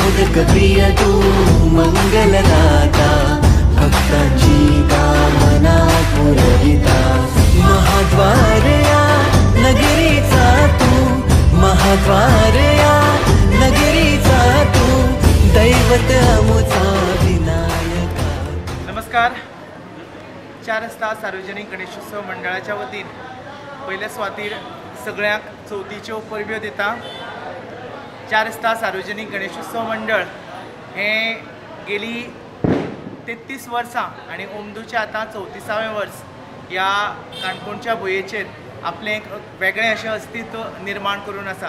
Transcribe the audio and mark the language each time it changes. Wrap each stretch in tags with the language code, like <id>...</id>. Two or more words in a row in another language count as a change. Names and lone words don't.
<mr>लोकप्रिय तू मंगलदाता, भक्तांची कामना पुरविता। महाद्वार या नगरीचा तू, महाद्वार या नगरीचा तू, दैवत अमुचा विनायका।</mr> <kok>नमस्कार। 4 रस्ता सार्वजनिक गणेशोत्सव मंडळाच्या वतीन पहिल्या स्वातीर सगळ्यांक चवथीच्यो परब्यो दिता। 4 रस्ता सार्वजनिक गणेशोत्सव मंडळ हे गेली 33 वर्सां आणि ओमदूचे आता 34वें वर्स ह्या काणकोणच्या भुंयेचेर आपलें एक वेगळें अशें अस्तित्व निर्माण करून आसा।</kok>